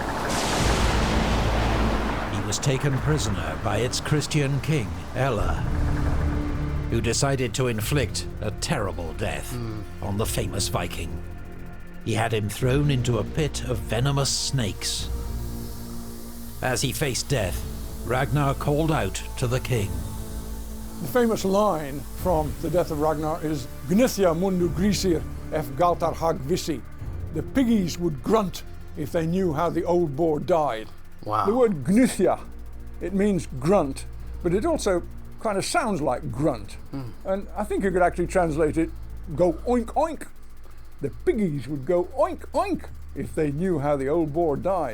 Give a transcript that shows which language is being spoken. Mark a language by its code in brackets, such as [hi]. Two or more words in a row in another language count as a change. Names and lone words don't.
[en] He was taken prisoner by its Christian king, Ella, who decided to inflict a terrible death on the famous Viking. He had him thrown into a pit of venomous snakes. As he faced death, Ragnar called out to the king. The famous line from the death of Ragnar is [non] Gnithia mundu grisir ef galtar hag vissi. [en] The piggies would grunt if they knew how the old boar died. wow. The word Gnithia, it means grunt, but it also kind of sounds like grunt. And I think you could actually translate it, go oink oink. The piggies would go oink oink if they knew how the old boar died.